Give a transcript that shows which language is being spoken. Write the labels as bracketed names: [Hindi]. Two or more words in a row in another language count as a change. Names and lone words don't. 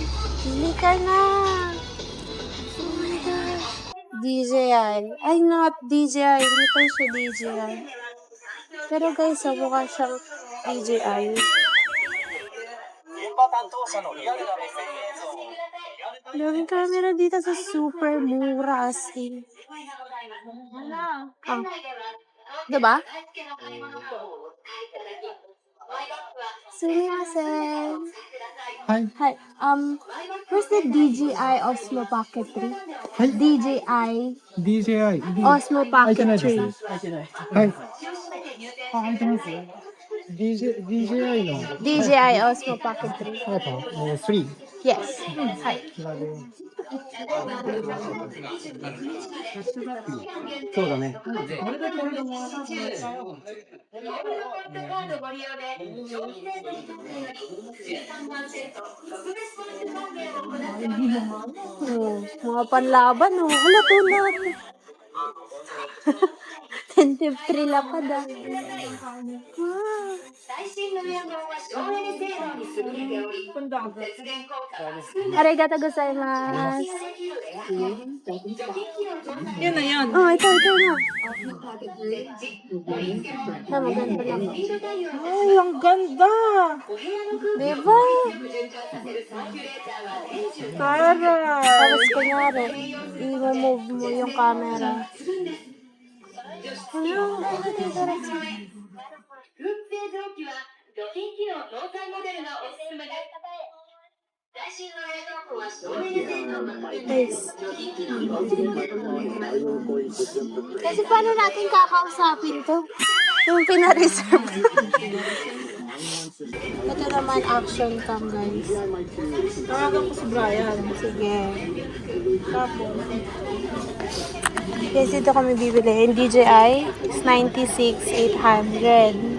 [Filipino] Bili ka na. DJI. Ay, not DJI. Hindi pa siya DJI. Pero guys, mukha siyang DJI. Daming camera dito sa super mura [English] as in. [Filipino] Ah. Diba? [Japanese] Sumimasen. [English] Hi. Hi. Where's the DJI Osmo Pocket 3? Hi. DJI DJI。 Osmo [Japanese] 開いて [English] Pocket [Japanese] ないです [English] 3. [Japanese] はい。あ、開いてます DJI の [English] DJI Osmo Pocket 3. 3。 Yes. Hi. [Japanese] そうだね。 [Filipino] Mga panlaban, oh. Hala, tulad. Tentative free lapad, ah. [English] Wow. [Japanese] 最新のエアコンは省エネ性能に優れており、節電効果は数年ありがとうございます. できるエアコン。除菌機能搭載 [Filipino] Yun na yan. Oh, ito na. [Japanese] レンジ、盛り付けも [Filipino] Tama, ganda lang. [Japanese] スピード対応 [Filipino] Ay, ang ganda! [Japanese] お部屋の空気 [Filipino] Diba? [Japanese] を循環させるサーキュレーターは年中 [Filipino] Taray! Tapos kunyari, i-move mo yung camera. [Japanese] 空気清浄機は除菌機能搭載モデルがおすすめです。最新の冷蔵庫は省エネ性能が高いので、 [Filipino] Guys, [Japanese] 除菌機能搭載モデルがおすすめです。 [Filipino] kasi paano natin kakausapin to? Yung pina-reserve. Ito naman action cam, guys. Tawagan ko si Brian. Sige. Tapos, Guys, dito kami bibili. Yung DJI is 96,800.